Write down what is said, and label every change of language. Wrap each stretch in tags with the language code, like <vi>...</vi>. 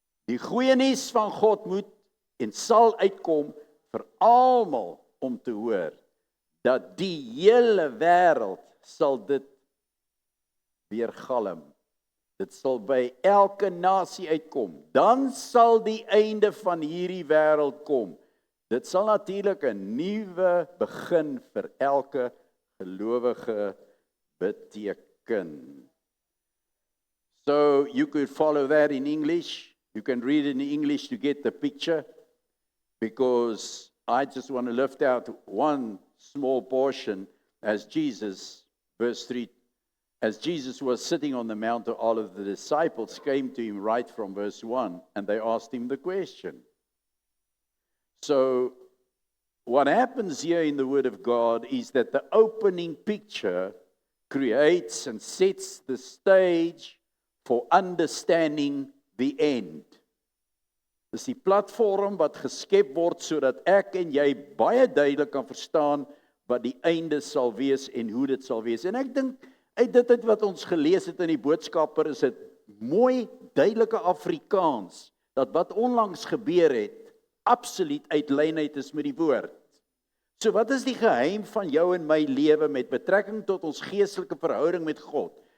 <af>Die goeie nuus van God moet en sal uitkom vir almal om te hoor dat die hele wêreld sal dit weergalm. Dit sal by elke nasie uitkom. Dan sal die einde van hierdie wêreld kom. Dit sal natuurlik 'n nuwe begin vir elke gelowige beteken.</af> <en>So you could follow that in English. You can read it in English to get the picture, because I just want to lift out one small portion as Jesus, verse 3, as Jesus was sitting on the Mount of Olives, the disciples came to him right from verse 1, and they asked him the question. So what happens here in the Word of God is that the opening picture creates and sets the stage for understanding the end.</en> <af>Dis die platform wat geskep word sodat ek en jy baie duidelik kan verstaan wat die einde sal wees en hoe dit sal wees. En ek dink uit dit wat ons gelees het in die boodskapper is dit mooi duidelike Afrikaans dat wat onlangs gebeur het absoluut uit lynheid is met die woord. So wat is die geheim van jou en my lewe met betrekking tot ons geestelike verhouding met God?</af>